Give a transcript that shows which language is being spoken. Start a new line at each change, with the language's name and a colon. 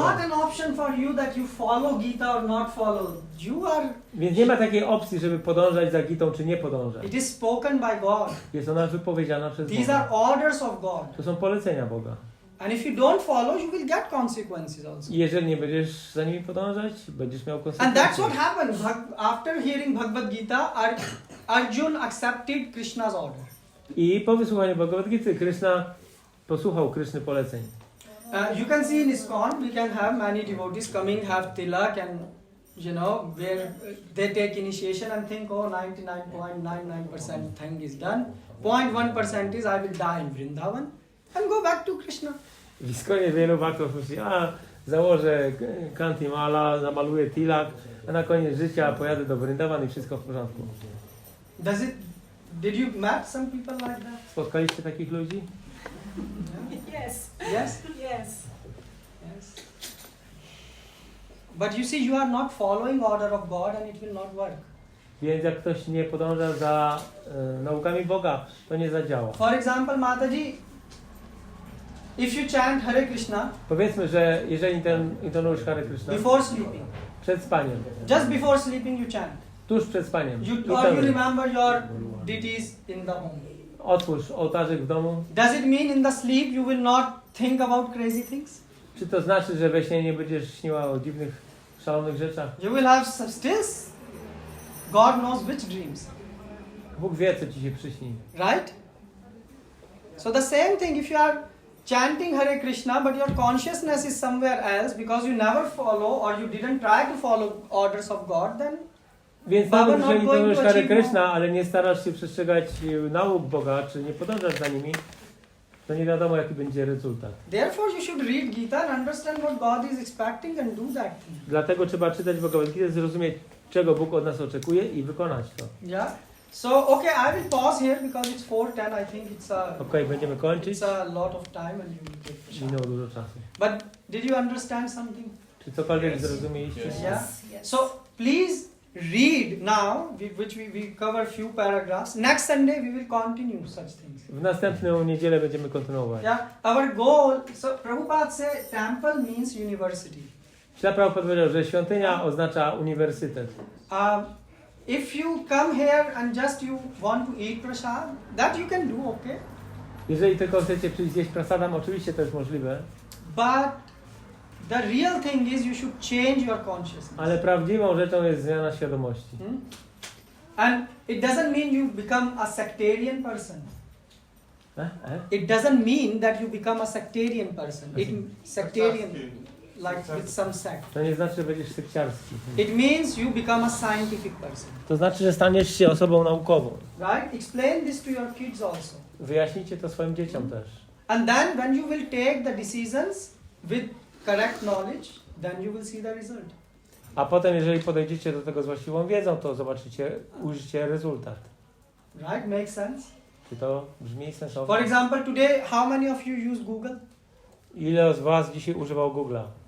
English: not an option for you that you follow Gita or not follow.
Polish: Więc nie ma takiej opcji, żeby podążać za Gitą, czy nie podążać.
English: It is spoken by God.
Polish: Jest ona wypowiedziana przez
English: These
Polish: Boga.
English: are orders of God.
Polish: To są polecenia Boga.
English: And if you don't follow, you will get consequences also.
Polish: I jeżeli nie będziesz za nimi podążać, będziesz miał konsekwencje.
English: And that's what happened. After hearing Bhagavad Gita, Arjun accepted Krishna's order.
Polish: I po wysłuchaniu Bhagavad Gity, Krishna posłuchał Krishny poleceń.
English: You can see in ISKCON, we can have many devotees coming, have tilak and, you know, where they take initiation and think, oh, 99.99% thing is done. 0.1% is I will die in Vrindavan and go back to Krishna.
Polish: W ISKCONie wielu baktów myśli, założę kanti mala, namaluję tilak, a na koniec życia pojadę do Vrindavan i wszystko w porządku.
English: Did you meet some people like that?
Polish: Spotkaliście takich ludzi?
English: Yes. Yes? Yes. Yes. But you see, you are not following order of God and it will not work.
Polish: Więc jak ktoś nie podąża za naukami Boga, to nie zadziała.
English: For example, Mataji, if you chant Hare Krishna,
Polish: Powiedzmy, że jeżeli intonujesz Hare Krishna
English: before sleeping,
Polish: przed spaniem,
English: just before sleeping you chant.
Polish: tuż przed spaniem,
English: Or you remember your deities in the home.
Polish: otwórz ołtarzyk w domu.
English: Does it mean in the sleep you will not think about crazy things?
Polish: Czy to znaczy, że we śnie nie będziesz śniła o dziwnych, szalonych rzeczach?
English: You will have still, God knows which dreams.
Polish: Bóg wie, co ci się przyśni.
English: Right? So the same thing, if you are chanting Hare Krishna but your consciousness is somewhere else because you never follow or you didn't try to follow orders of God, then
Polish: Więc nawet jeżeli intonujesz Hare Krishna, ale nie starasz się przestrzegać nauk Boga, czy nie podążasz za nimi, to nie wiadomo, jaki będzie rezultat.
English: Therefore you should read Gita and understand what God is expecting and do that thing.
Polish: Dlatego trzeba czytać Bhagavad Gita, zrozumieć, czego Bóg od nas oczekuje i wykonać to.
English: Yeah. So okay, I will pause here because it's 4:10. I think it's a
Polish: Okej, będziemy kończyć.
English: It's a lot of time and you will take the shot.
Polish: Minęło dużo czasu.
English: But did you understand something?
Polish: Czy cokolwiek zrozumieliście?
English: Yeah. So please read now, which we cover few paragraphs. Next Sunday we will continue such things.
Polish: W następną niedzielę będziemy kontynuować.
English: Yeah. Our goal. So Prabhupada said temple means university.
Polish: Prabhupada powiedział, że świątynia oznacza uniwersytet.
English: If you come here and just you want to eat prasad, that you can do, okay?
Polish: Jeżeli tylko chcecie przyjść zjeść prasadam, oczywiście to jest możliwe.
English: But the real thing is you should change your consciousness.
Polish: Ale prawdziwą rzeczą jest zmiana świadomości.
English: And it doesn't mean you become a sectarian person. It doesn't mean that you become a sectarian person. Sectarian, like with some sect.
Polish: To nie znaczy, że będziesz sekciarski.
English: It means you become a scientific person.
Polish: To znaczy, że staniesz się osobą naukową.
English: Right? Explain this to your kids also.
Polish: Wyjaśnijcie to swoim dzieciom też.
English: And then when you will take the decisions with correct knowledge, then you will see the result.
Polish: A potem, jeżeli podejdziecie do tego z właściwą wiedzą, to zobaczycie, ujrzycie rezultat.
English: Right? Makes sense?
Polish: Czy to brzmi sensownie?
English: For example, today, how many of you use Google?
Polish: Ile z was dzisiaj używał Google'a?